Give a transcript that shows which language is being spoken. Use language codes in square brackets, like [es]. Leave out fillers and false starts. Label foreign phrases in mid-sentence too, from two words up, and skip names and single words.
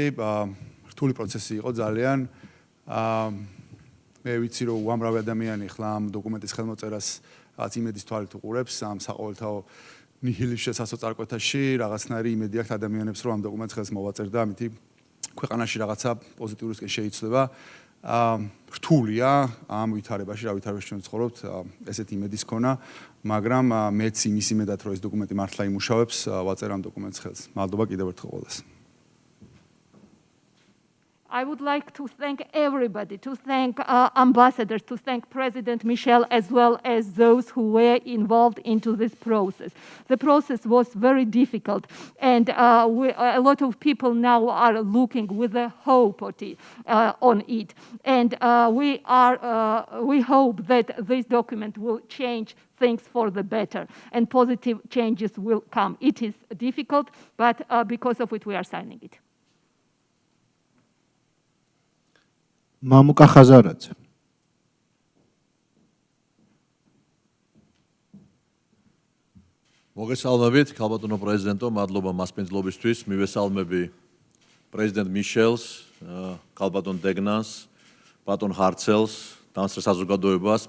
[ka] რთული პროცესი იყო ძალიან. მე ვიცი, რომ უამრავი ადამიანი ხლა ამ დოკუმენტის ხელმოწერას იმედის თვალით უყურებს ამ საყოველთაო ნიჰილიზმის შესაძლებლობაში, რაღაცნაირი იმედი აქვს ადამიანებს, რომ ამ დოკუმენტს ხელს მოვაწერ და ამითი ქვეყანაში რაღაცა პოზიტიურისკენ შეიცვლება. რთულია ამ ვითარებაში, რა ვითარებაში ჩვენ ცხოვრობთ, ესეთი იმედის ქონა, მაგრამ მეც იმის იმედად, რომ ეს დოკუმენტი მართლა იმუშავებს, ვაწერ ამ დოკუმენტს ხელს. მადლობა კიდევ ერთხელ ყველას. [en] I would like to thank everybody, to thank ambassadors, to thank President Michel, as well as those who were involved into this process. The process was very difficult, and a lot of people now are looking with a hope on it. And we hope that this document will change things for the better, and positive changes will come. It is difficult, but because of it, we are signing it. Mamuka Khazaradze. [ka] მოგესალმებით, ქალბატონო პრეზიდენტო, მადლობა მასპინძლობისთვის. მივესალმები პრეზიდენტ მიშელს, ქალბატონ დეგნანს, ბატონ ჰარცელს, დამსწრე საზოგადოებას.